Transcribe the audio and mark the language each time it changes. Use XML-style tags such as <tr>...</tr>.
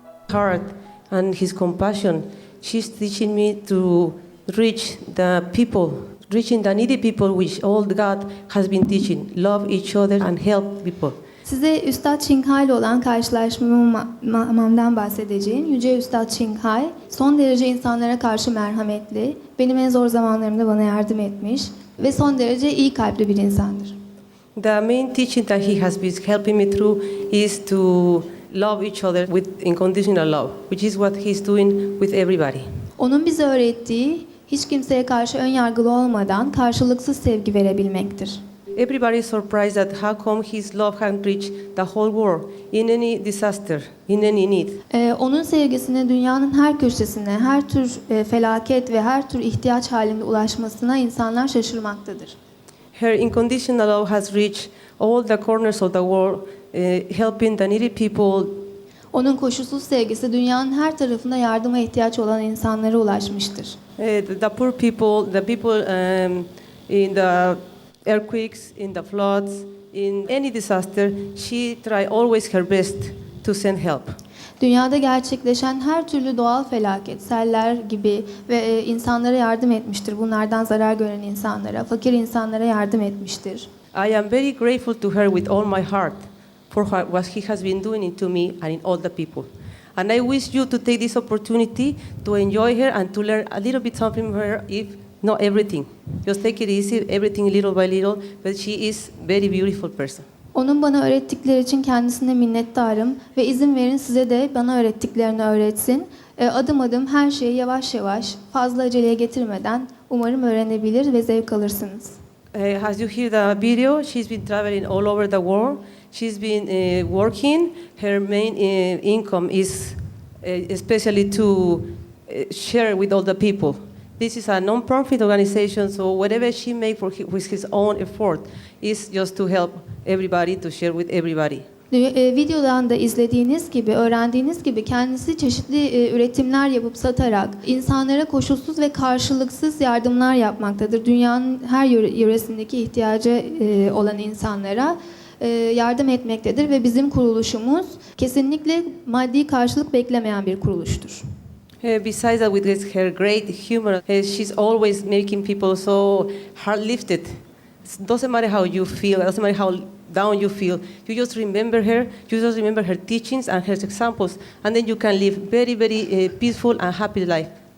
<en>heart and his compassion, she's teaching me to reach the people, reaching the needy people, which all God has been teaching. Love each other and help people.</en> <tr>Size Üstad Çinghai ile olan karşılaşmamdan bahsedeceğim. Yüce Üstad Çinghai son derece insanlara karşı merhametli, benim en zor zamanlarımda bana yardım etmiş ve son derece iyi kalpli bir insandır.</tr> <en>The main teaching that he has been helping me through is to love each other with unconditional love, which is what he's doing with everybody.</en> <tr>Onun bize öğrettiği hiç kimseye karşı ön yargılı olmadan karşılıksız sevgi verebilmektir.</tr> <en>Everybody is surprised at how come his love can reach the whole world in any disaster, in any need.</en> <tr>Onun sevgisine dünyanın her köşesine, her tür felaket ve her tür ihtiyaç halinde ulaşmasına insanlar şaşırmaktadır.</tr> <en>Her unconditional love has reached all the corners of the world, helping the needy people.</en> <tr>Onun koşulsuz sevgisi dünyanın her tarafında yardıma ihtiyaç olan insanlara ulaşmıştır.</tr> <en>The poor people, the people in the earthquakes, in the floods, in any disaster, she try always her best to send help.</en> <tr>Dünyada gerçekleşen her türlü doğal felaket, seller gibi ve insanlara yardım etmiştir. Bunlardan zarar gören insanlara, fakir insanlara yardım etmiştir.</tr> <en>I am very grateful to her with all my heart for what he has been doing to me and in all the people. And I wish you to take this opportunity to enjoy her and to learn a little bit something from her, if not everything. Just take it easy, everything little by little, but she is very beautiful person.</en> <tr>Onun bana öğrettikleri için kendisine minnettarım ve izin verin size de bana öğrettiklerini öğretsin. Adım adım her şeyi yavaş yavaş, fazla aceleye getirmeden umarım öğrenebilir ve zevk alırsınız.</tr> <en>As you hear the video, she's been traveling all over the world. She's been working. Her main income is especially to share with all the people. This is a non-profit organization, so whatever she makes with his own effort is just to help everybody, to share with everybody.</en> <tr>Videodan da izlediğiniz gibi, öğrendiğiniz gibi kendisi çeşitli üretimler yapıp satarak insanlara koşulsuz ve karşılıksız yardımlar yapmaktadır. Dünyanın her yöresindeki ihtiyacı olan insanlara yardım etmektedir ve bizim kuruluşumuz kesinlikle maddi karşılık beklemeyen bir kuruluştur.</tr> <en>Besides that, with her great humor, she's always making people so hard-lifted. It doesn't matter how you feel, it doesn't matter how down you feel. You just remember her, you just remember her teachings and her examples, and then you can live very, very peaceful and happy life.</en>